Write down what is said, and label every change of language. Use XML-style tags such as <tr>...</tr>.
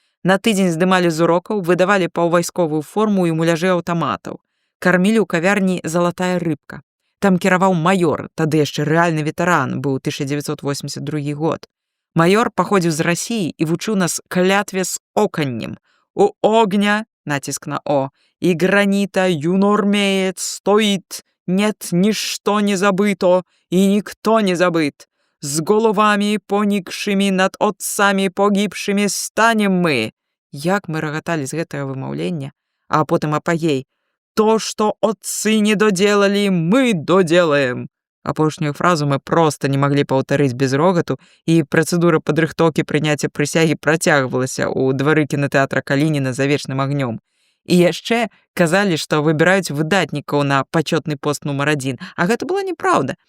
<be>На тыдзень здымалі з урокаў, выдавалі паўвайсковую форму і муляжы аўтаматаў. Кармілі ў кавярні «Залатая рыбка». Там кіраваў маёр, тады яшчэ рэальны ветэран, быў 1982 год. Маёр паходзіў з Расіі і вучыў нас клятве з оканнем.</be> <ru>У огня,</ru> <be>націск на О,</be> <ru>і граніта юнормеец стоит, нет, ничто не забыто, и никто не забыт. С головами поникшими над отцами погибшими станем мы.</ru> <be>Як мы рагаталі з гэтага вымаўлення, а потым апагей.</be> <ru>То, что отцы не доделали, мы доделаем.</ru> <be>Апошнюю фразу мы просто не маглі паўтарыць без рогату, і працэдура падрыхтоўкі прыняцця прысягі працягвалася ў двары кінатэатра Калініна за вечным агнём. І яшчэ казалі, што выбіраюць выдатнікаў на пачётны пост нумар 1, а гэта была неправда.</be>